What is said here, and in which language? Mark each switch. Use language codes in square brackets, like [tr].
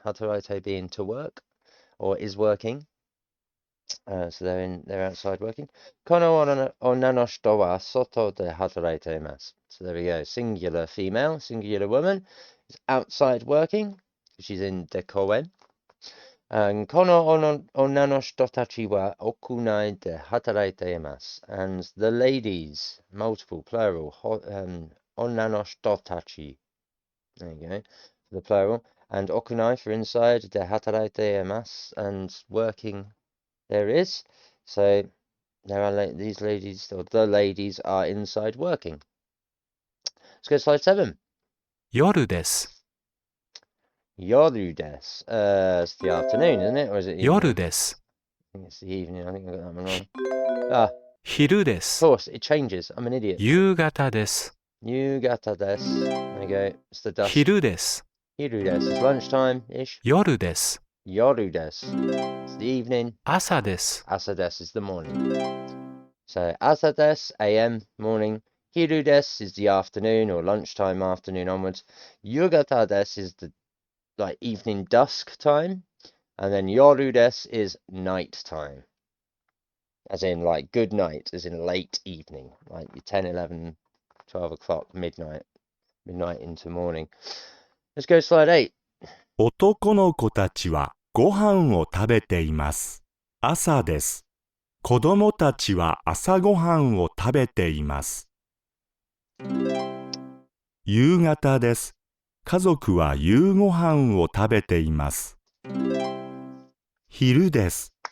[en] 働いて being to work or is working. So they're outside working. [ja] この女の人は外で働いています。 [en] So there we go. Singular female, singular woman is outside working. She's in the 公園。 [ja] この女の人たちは屋内で働いています。 [en] And the ladies, multiple, plural, 女の人たち。 There you go. The plural. And 屋内 for inside [ja] で働いています。 [en] And working there is. So there are these ladies, or the ladies are inside working. Let's go to slide 7. [ja] 夜です。 Yoru des. [en] It's the afternoon, isn't it? Or is it evening? [ja] 夜です。 [en] I think it's the evening. I think I got that one wrong. Ah, [ja] 昼で [en] of [ja] す。 [en] course, it changes. I'm an idiot. [ja] 夕方です。 Yugata des. [en] There you go. It's the dusk. [ja] 昼です。 Hiru des. [en] It's lunchtime-ish. [ja] 夜です。 Yoru des. [en] It's the evening. [ja] 朝です。 [en] Asa des is the morning. So asa des, AM, morning. Hiru des is the afternoon or lunchtime, afternoon onwards. Yugata des is the like evening dusk time. And then yoru des is night time. As in like good night, as in late evening. Like 10, 11, 12 o'clock, midnight into morning. Let's go to slide 8. [ja] 男の子たちはご飯を食べています。朝です。子供たちは朝ごはんを食べています。夕方です。家族は夕ごはんを食べています。昼です。